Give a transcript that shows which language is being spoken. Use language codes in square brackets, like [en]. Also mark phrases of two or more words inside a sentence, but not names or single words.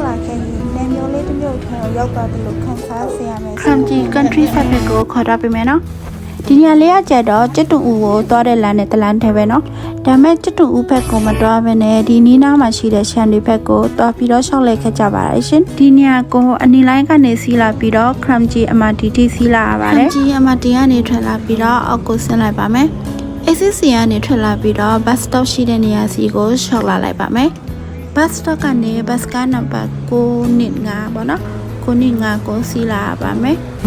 [my] ခဲ့ရင်လမ်းမျိုးလေးတစ်မျိုးထဲကိုရောက်သွားတယ်လို့ခံစားစေရမယ် Kramji [en] country side [my] ဘက်ကိုခေါ်တော့ပြင်မယ်နော်ဒီနေရာလေးကကြတော့ကျတူဦးကိုသွားတဲ့လမ်းနဲ့တလမ်းထဲပဲနော်ဒါမဲ့ကျတူ ဦးဘက်ကိုမတွားဘဲနဲ့ဒီနီးနားမှာရှိတဲ့ရှန်ဒီဘက်ကိုတွားပြီးတော့ရှောက်လိုက်ခဲ့ကြပါရရှင်ဒီနေရာကိုအနီလိုင်းကနေစီးလာပြီးတော့ Kramji MRT စီးလာရပါတယ် Kramji MRT ကနေထွက်လာပြီးတော့အောက်ကိုဆင်းလိုက်ပါမယ် ACC ကနေထွက်လာပြီးတော့ [en] bus stop [my] ရှိတဲ့နေရာစီကိုရှောက်လာလိုက်ပါမယ် [en] bus stop [my] ကနေ bus ကားနံပါတ်995ပေါ့နော်995ကိုစီးလာရပါမယ်